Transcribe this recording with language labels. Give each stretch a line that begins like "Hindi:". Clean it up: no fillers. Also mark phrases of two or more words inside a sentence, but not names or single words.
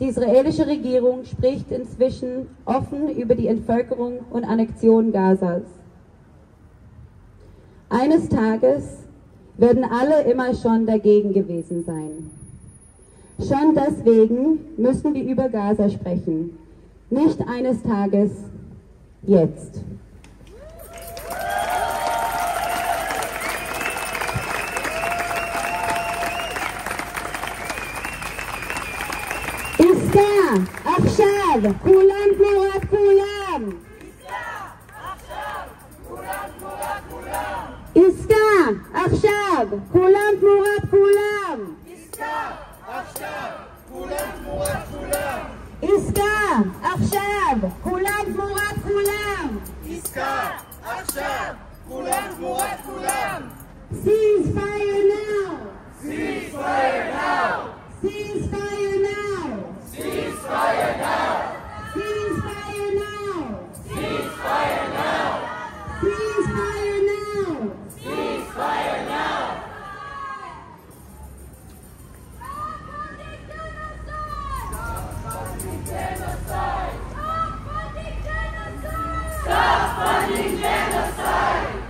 German: Die israelische Regierung spricht inzwischen offen über die Entvölkerung und Annexion Gazas. Eines Tages werden alle immer schon dagegen gewesen sein. Schon deswegen müssen wir über Gaza sprechen. Nicht eines Tages, jetzt.
Hebrew: עסקה, עכשיו, כולם תמורת כולם. עסקה, עכשיו, כולם תמורת כולם. עסקה, עכשיו, כולם תמורת כולם. עסקה, עכשיו, כולם תמורת כולם. עסקה, עכשיו, כולם תמורת כולם.
English: Ceasefire now! Ceasefire now! Ceasefire now! Ceasefire now! Ceasefire now! Ceasefire now! Ceasefire now! Ceasefire now! Stop funding genocide!